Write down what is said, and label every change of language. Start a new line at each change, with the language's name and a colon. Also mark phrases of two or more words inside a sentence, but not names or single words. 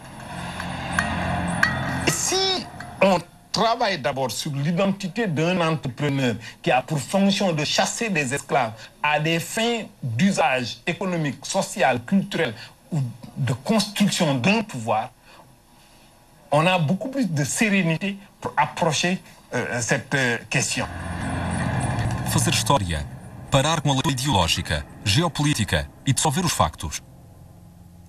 French: Et si on travaille d'abord sur l'identité d'un entrepreneur qui a pour fonction de chasser des esclaves à des fins d'usage économique, social, culturel ou de construction d'un pouvoir, on a beaucoup plus de sérénité pour approcher cette question.
Portuguese: Fazer história, parar com a leitura ideológica, geopolítica e dissolver os factos.